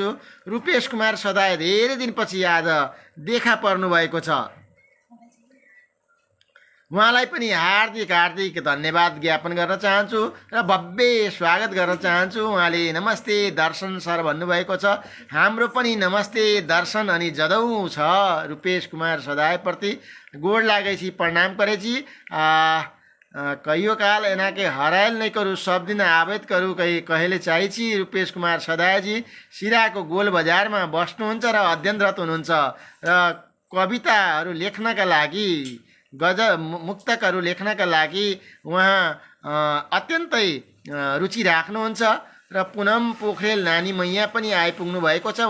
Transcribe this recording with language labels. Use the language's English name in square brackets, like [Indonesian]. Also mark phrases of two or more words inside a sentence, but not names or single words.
[Nepali] रूपेश कुमार सदाय धेरै दिनपछि आज देखा पर्नुभएको छ, उहाँलाई पनि हार्दिक हार्दिक धन्यवाद ज्ञापन गर्न चाहन्छु र भव्य स्वागत गर्न चाहन्छु। उहाँले नमस्ते दर्शन सर भन्नुभएको छ। हाम्रो पनि नमस्ते दर्शन अनि जदौँ छ रूपेश कुमार सदायप्रति। [Maithili] गोड लागेछि, प्रणाम करेछि। कहियो काल एनाके हरायल नहीं करू, सब दिन आवेद करू कहिले चाहिछि। [Nepali] रूपेश कुमार सदायजी सिराको गोल बजारमा बस्नुहुन्छ र अध्ययनरत हुनुहुन्छ र कविताहरू लेख्नका लागि, गजल मुक्तकहरू लेख्नका लागि उहाँ अत्यन्तै रुचि राख्नुहुन्छ र पुनम पोखरेल नानी मैया पनि आइपुग्नु भएको छ।